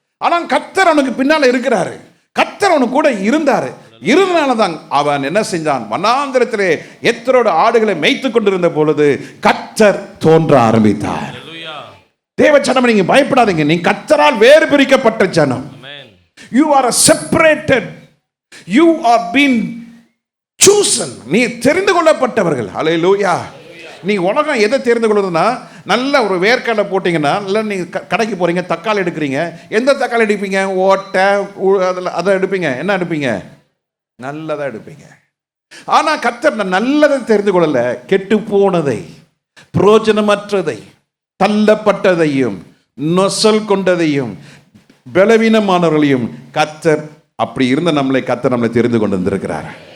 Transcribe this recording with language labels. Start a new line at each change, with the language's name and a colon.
Tamil: ஆனால் கர்த்தர் அவனுக்கு பின்னால் இருக்கிறாரு, கர்த்தர் அவனுக்கு கூட இருந்தாரு. இருந்தனால தான் அவன் என்ன செஞ்சான்? வனாந்திரத்திலே எத்தரோட ஆடுகளை மேய்த்து கொண்டிருந்த பொழுது கர்த்தர் தோன்ற ஆரம்பித்தார். தேவ ஜனம், நீங்க பயப்படாதீங்க, நீ கர்த்தரால் வேறு பிரிக்கப்பட்ட ஜனம்.
English: You are separated, you are being chosen.
Tamil: நீ தெரிந்து கொள்ளப்பட்டவர்கள். ஹல்லேலூயா. நீ உலகம் எதை தெரிந்து கொள்ளுதுன்னா, நல்ல ஒரு வேர்க்கடலை போட்டிங்கன்னா, இல்லை நீங்கள் கடைக்கு போகிறீங்க, தக்காளி எடுக்கிறீங்க, எந்த தக்காளி எடுப்பீங்க? ஓட்டை அதில் அதை எடுப்பீங்க. என்ன எடுப்பீங்க? நல்லதாக எடுப்பீங்க. ஆனால் கர்த்தர் நல்லதை தெரிந்து கொள்ளலை, கெட்டு போனதை, பிரயோஜனமற்றதை, தள்ளப்பட்டதையும், நொசல் கொண்டதையும், பலவீனமானவர்களையும் கர்த்தர் அப்படி இருந்த கர்த்தர் நம்மளை தெரிந்து கொண்டு வந்திருக்கிறார்.